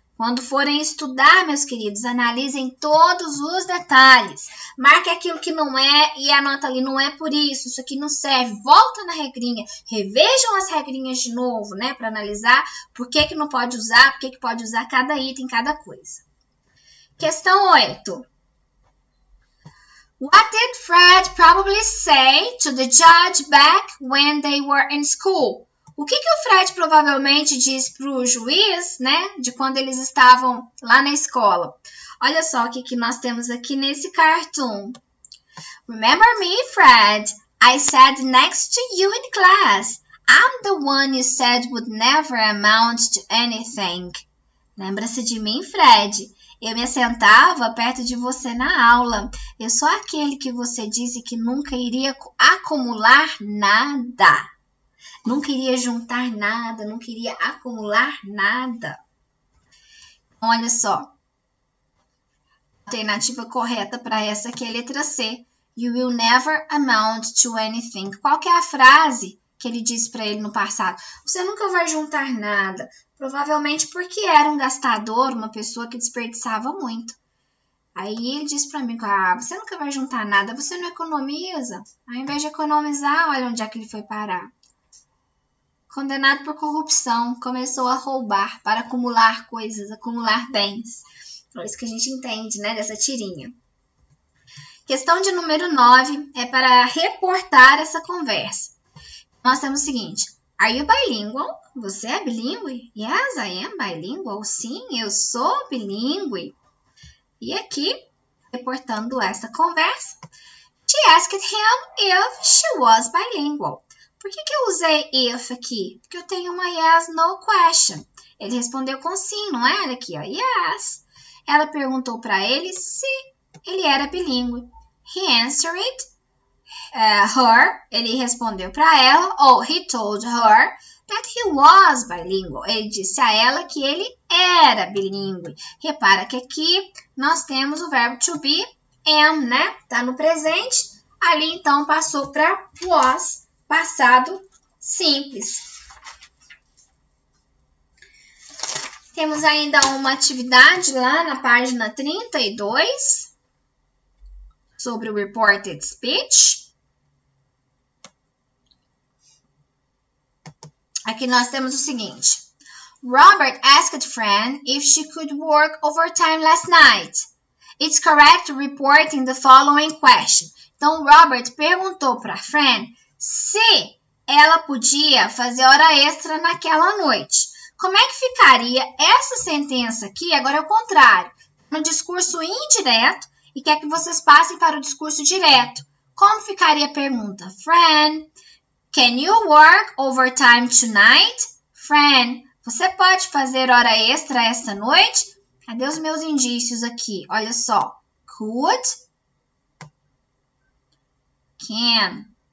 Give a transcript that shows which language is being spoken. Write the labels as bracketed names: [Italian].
[Portuguese] Quando forem estudar, meus queridos, analisem todos os detalhes. Marque aquilo que não é e anota ali, não é por isso aqui não serve. Volta na regrinha, revejam as regrinhas de novo, né? Para analisar por que não pode usar, por que pode usar cada item, cada coisa. Questão 8. [English] What did Fred probably say to the judge back when they were in school? [Portuguese] O que o Fred provavelmente disse para o juiz, né, de quando eles estavam lá na escola? Olha só o que nós temos aqui nesse cartoon. [English] Remember me, Fred? I sat next to you in class. I'm the one you said would never amount to anything. [Portuguese] Lembra-se de mim, Fred? Eu me assentava perto de você na aula. Eu sou aquele que você disse que nunca iria acumular nada. Não queria juntar nada, não queria acumular nada. Olha só. A alternativa correta para essa aqui é a letra C. [English] You will never amount to anything. [Portuguese] Qual que é a frase que ele disse para ele no passado? Você nunca vai juntar nada. Provavelmente porque era um gastador, uma pessoa que desperdiçava muito. Aí ele disse para mim, você nunca vai juntar nada, você não economiza. Ao invés de economizar, olha onde é que ele foi parar. Condenado por corrupção, começou a roubar para acumular coisas, acumular bens. É isso que a gente entende, né, dessa tirinha. Questão de número 9 é para reportar essa conversa. Nós temos o seguinte. [English] Are you bilingual? [Portuguese] Você é bilíngue? [English] Yes, I am bilingual. [Portuguese] Sim, eu sou bilíngue. E aqui, reportando essa conversa, [English] she asked him if she was bilingual. [Portuguese] Por que eu usei if aqui? Porque eu tenho uma yes, no question. Ele respondeu com sim, não é? Olha aqui, ó, yes. Ela perguntou para ele se ele era bilíngue. [English] He answered her. [Portuguese] Ele respondeu para ela, ou [English] he told her that he was bilingual. [Portuguese] Ele disse a ela que ele era bilíngue. Repara que aqui nós temos o verbo to be, am, né? Tá no presente. Ali, então, passou para was. Passado simples. Temos ainda uma atividade lá na página 32 sobre o reported speech. Aqui nós temos o seguinte. [English] Robert asked Fran if she could work overtime last night. It's correct reporting the following question. [Portuguese] Então, Robert perguntou para Fran se ela podia fazer hora extra naquela noite. Como é que ficaria essa sentença aqui? Agora é o contrário. No discurso indireto e quer que vocês passem para o discurso direto. Como ficaria a pergunta? [English] Fran, can you work overtime tonight? [Portuguese] Fran, você pode fazer hora extra esta noite? Cadê os meus indícios aqui? Olha só. Could, can.